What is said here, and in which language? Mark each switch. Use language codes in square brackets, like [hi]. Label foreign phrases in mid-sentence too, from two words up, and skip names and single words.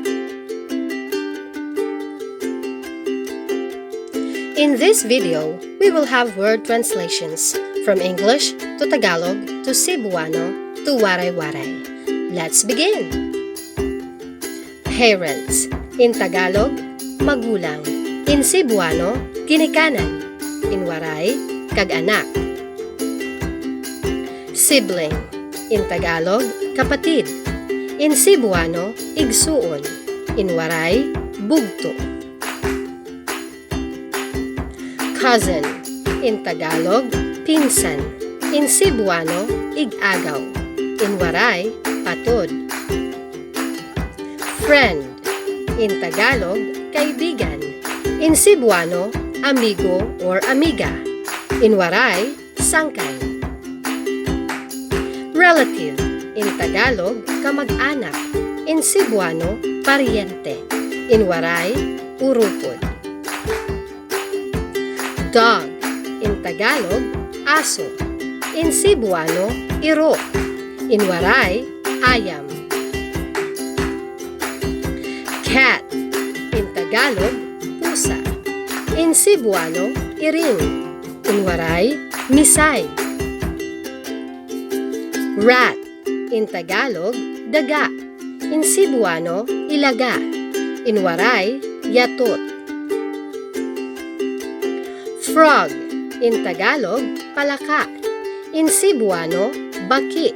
[en] In this video, we will have word translations from English to Tagalog to Cebuano to Waray-waray. Let's begin! Parents. In Tagalog, magulang. In Cebuano, ginikanan. In Waray, kag-anak. Sibling. In Tagalog, kapatid. In Cebuano, igsuon. In Waray, bugto. Cousin. In Tagalog, pinsan. In Cebuano, ig-agaw. In Waray, patod. Friend. In Tagalog, kaibigan. In Cebuano, amigo or amiga. In Waray, sangkay. Relative. In Tagalog, kamag-anak. In Cebuano, pariente. In Waray, urupod. Dog. In Tagalog, aso. In Cebuano, iro. In Waray, ayam. Cat. In Tagalog, pusa. In Cebuano, iring. In Waray, misay. Rat. In Tagalog, daga. In Cebuano, ilaga. In Waray, yatot. Frog. In Tagalog, palaka. In Cebuano, baki.